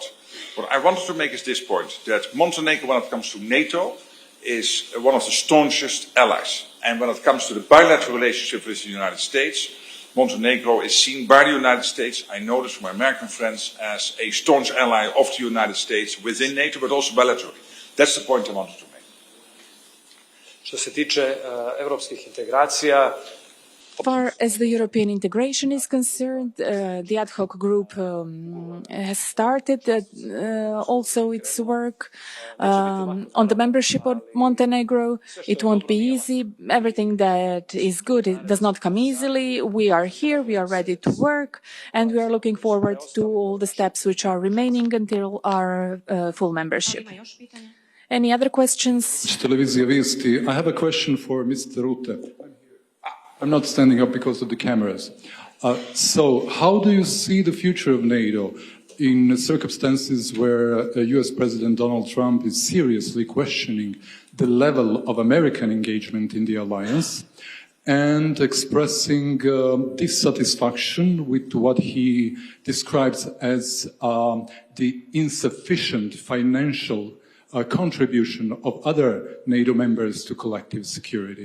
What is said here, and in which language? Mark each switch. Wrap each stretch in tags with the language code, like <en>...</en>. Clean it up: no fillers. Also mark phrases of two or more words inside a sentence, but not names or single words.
<en>But what I wanted to make is this point, that Montenegro, when it comes to NATO, is one of the staunchest allies. And when it comes to the bilateral relationship with the United States, Montenegro is seen by the United States, I know this from my American friends, as a staunch ally of the United States within NATO, but also bilaterally. That's the point I wanted to make.</en> <sr>Što se tiče evropskih integracija,</sr> <en>As far as the European integration is concerned, the ad hoc group has started also its work on the membership of Montenegro. It won't be easy. Everything that is good, it does not come easily. We are here, we are ready to work, and we are looking forward to all the steps which are remaining until our full membership. Any other questions? Televizija Vijesti. I have a question for Mr. Rutte. I'm not standing up because of the cameras. So how do you see the future of NATO in circumstances where US President Donald Trump is seriously questioning the level of American engagement in the alliance and expressing dissatisfaction with what he describes as the insufficient financial contribution of other NATO members to collective security?</en>